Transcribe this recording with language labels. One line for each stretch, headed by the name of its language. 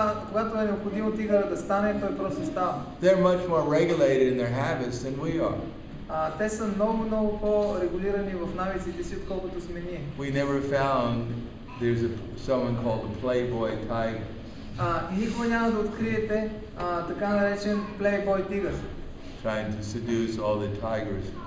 Bulgarian: Когато е необходимо тигъра да стане, той просто става.
English: They're much more regulated in their habits than we are.
Bulgarian: Те са много по-регулирани в навиците си, отколкото сме ние.
English: We never found there's someone called a playboy tiger.
Bulgarian: Никога няма да откриете така наречен playboy тигър,
English: trying to seduce all the tigers.